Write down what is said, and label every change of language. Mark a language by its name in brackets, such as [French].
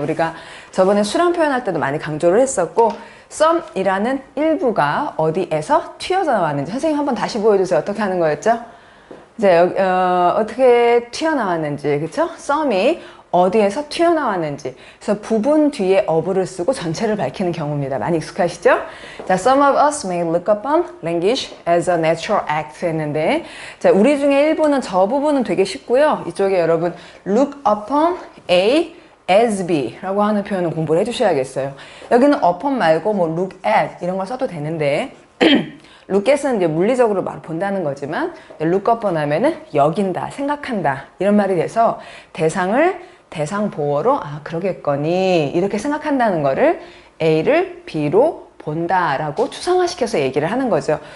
[Korean] 우리가 저번에 수량 표현할 때도 많이 강조를 했었고, some이라는 일부가 어디에서 튀어져 나왔는지 선생님 한번 다시 보여주세요. 어떻게 하는 거였죠? 이제 어떻게 튀어나왔는지, 그쵸? some이 어디에서 튀어나왔는지. 그래서 부분 뒤에 어부를 쓰고 전체를 밝히는 경우입니다. 많이 익숙하시죠? [English] 자, some of us may look upon language as a natural act [Korean] 했는데, 자, 우리 중에 일부는 저 부분은 되게 쉽고요. 이쪽에 여러분 look upon A as B 라고 하는 표현은 공부를 해주셔야겠어요. 여기는 upon 말고 뭐 look at 이런 걸 써도 되는데 look at은 이제 물리적으로 말 본다는 거지만 look upon 하면은 여긴다, 생각한다 이런 말이 돼서 대상 보어로 그러겠거니 이렇게 생각한다는 거를 A를 B로 본다라고 추상화시켜서 얘기를 하는 거죠.